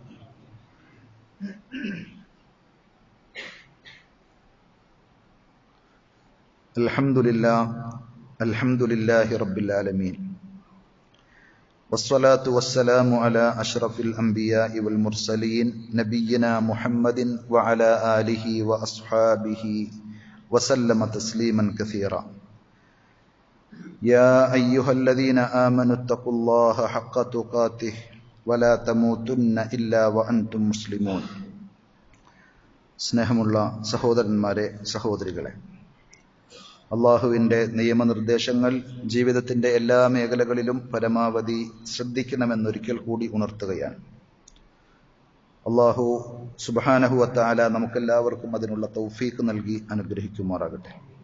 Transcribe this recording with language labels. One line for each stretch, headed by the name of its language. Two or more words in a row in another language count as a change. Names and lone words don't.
Arabic: الحمد لله رب العالمين والصلاة والسلام على أشرف الأنبياء والمرسلين نبينا محمد وعلى آله وأصحابه وسلم تسليما كثيرا. يا أيها الذين آمنوا اتقوا الله حق تقاته ولا تموتن إلا وأنتم مسلمون.
Malayalam: സ്നേഹമുള്ള സഹോദരന്മാരെ, സഹോദരികളെ, അള്ളാഹുവിൻ്റെ നിയമനിർദ്ദേശങ്ങൾ ജീവിതത്തിൻ്റെ എല്ലാ മേഖലകളിലും പരമാവധി ശ്രദ്ധിക്കണമെന്നൊരിക്കൽ കൂടി ഉണർത്തുകയാണ്. അള്ളാഹു
Arabic: سبحانه وتعالى
Malayalam: നമുക്കെല്ലാവർക്കും അതിനുള്ള തൗഫീഖ് നൽകി അനുഗ്രഹിക്കുമാറാകട്ടെ.